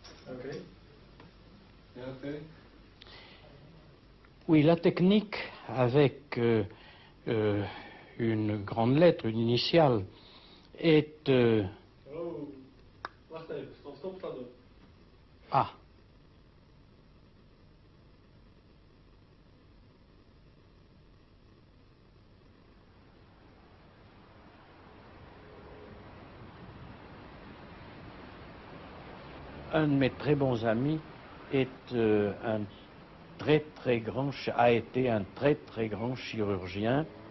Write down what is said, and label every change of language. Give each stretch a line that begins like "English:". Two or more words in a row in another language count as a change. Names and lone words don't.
English: Okay. Okay.
French: Oui, la technique avec une grande lettre, une initiale, est...
Dutch: Oh, wacht even, stop dat doen. Ah.
French: Un de mes très bons amis est a été un très très grand chirurgien,